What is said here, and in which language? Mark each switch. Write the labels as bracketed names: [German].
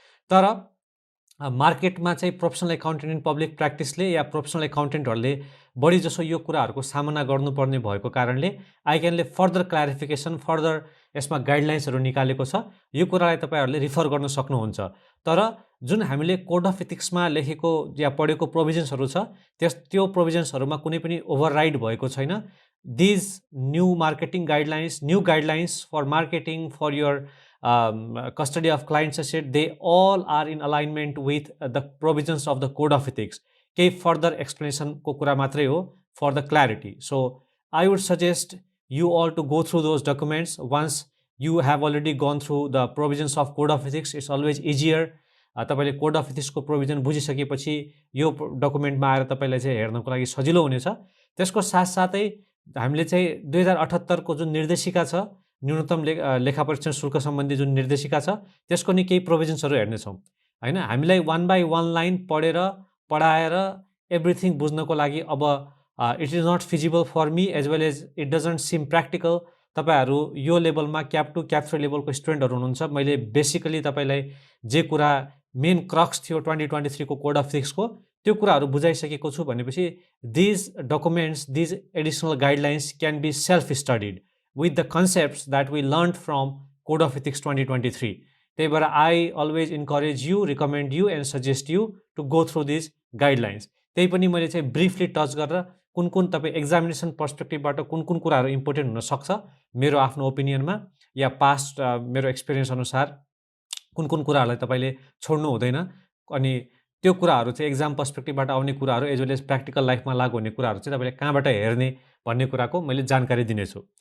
[Nepali] तर मार्केटमा चाहिँ professional accountant in public प्र्याक्टिसले yeah professional अकाउन्टेन्टहरुले बढी जसो यो कुराहरुको सामना गर्नुपर्ने भएको कारणले ICANले फर्दर क्ल्यारिफिकेसन, फर्दर यसमा गाइडलाइन्सहरु निकालेको छ। यो कुरालाई तपाईहरुले रिफर गर्न सक्नुहुन्छ। तर जुन हामीले कोड अफ इथिक्समा लेखेको या पढेको प्रोभिजन्सहरु छ, त्यो प्रोभिजन्सहरुमा कुनै पनि ओभरराइड भएको छैन। [English] These new marketing guidelines, new guidelines for marketing, for your custody of clients asset, they all are in alignment with the provisions of the code of ethics. [Nepali] केही further explanation को कुरा मात्रै हो [English] for the clarity. So I would suggest you all to go through those documents. Once you have already gone through the provisions of code of ethics, it's always easier. [Nepali] तपाईले code of ethics को provision बुझिसकेपछि यो डकुमेन्टमा आएर तपाईलाई चाहिँ हेर्नको लागि सजिलो हुनेछ। त्यसको साथसाथै हामीले चाहिँ 2078 को जुन निर्देशिका छ, न्यूनतम लेखा परीक्षण शुल्क सम्बन्धी जुन निर्देशिका छ, त्यसको नि केही प्रोभिजन्सहरु हेर्ने छौं हैन। हामीलाई 1 बाइ 1 लाइन पढेर पढाएर एभ्रीथिङ बुझ्नको लागि अब [English] It is not feasible for me as well as it doesn't seem practical. [Nepali] तपाईहरु यो लेभलमा क्याप 2 क्याप 3 लेभलको स्टुडेन्टहरु हुनुहुन्छ। मैले बेसिकली तपाईलाई जे कुरा मेन क्रक्स थियो 2023 को कोड अफ इथिक्सको, त्यो कुराहरु बुझाइसकेको छु भनेपछि [English] These documents, these additional guidelines can be self studied with the concepts that we learned from Code of Ethics 2023. [Nepali] त्यही भएर [English] I always encourage you, recommend you and suggest you to go through these guidelines. [Nepali] त्यही पनि मैले चाहिँ briefly touch गरेर कुन तपाई examination पर्सपेक्टिभबाट कुन कुराहरु इम्पोर्टेन्ट हुन सक्छ मेरो आफ्नो ओपिनियनमा या पास्ट मेरो एक्सपिरियन्स अनुसार कुन कुराहरुलाई तपाईले छोड्नु हुँदैन, अनि त्यो कुराहरु चाहिँ एक्जाम पर्सपेक्टिभबाट आउने कुराहरु एज वेल एज प्र्याक्टिकल लाइफमा लागु हुने कुराहरु चाहिँ तपाईले कहाँबाट हेर्ने भन्ने कुराको मैले जानकारी दिनेछु।